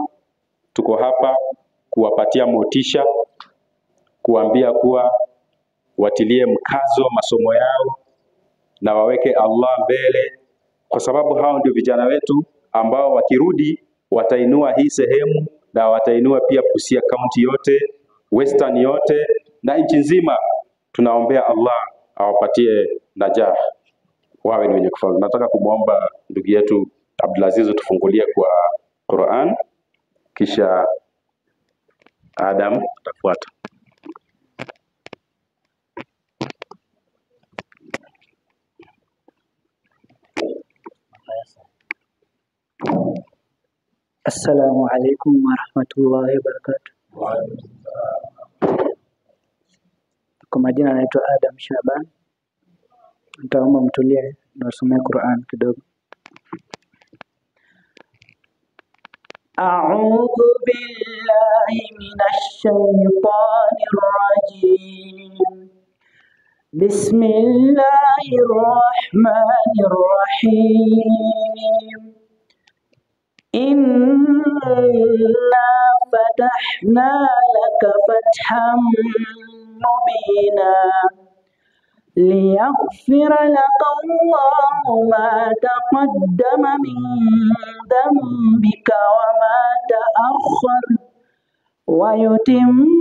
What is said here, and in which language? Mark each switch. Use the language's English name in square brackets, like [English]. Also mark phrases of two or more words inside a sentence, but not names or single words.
[Swahili] Tuko hapa kuwapatia motisha, kuambia kuwa watilie mkazo masomo yao na waweke Allah mbele, kwa sababu hao ndio vijana wetu ambao wakirudi watainua hii sehemu na watainua pia Busia County yote, Western yote na nchi nzima. Tunaombea Allah awapatie najah, wawe ni wenye kufaulu. Nataka kumwomba ndugu yetu Abdulaziz tufungulie kwa Qur'an, kisha Adam atafuata. [Arabic] السلام عليكم ورحمة الله وبركاته. [Swahili] Kwa majina naitwa Adam Shaban. Nitaomba mtulie na usome Qur'an kidogo. [Arabic] أعوذ بالله من الشيطان الرجيم. بسم الله الرحمن الرحيم. إنا فتحنا لك فتحا مبينا ليغفر لك الله ما تقدم من ذنبك وما تأخر ويتم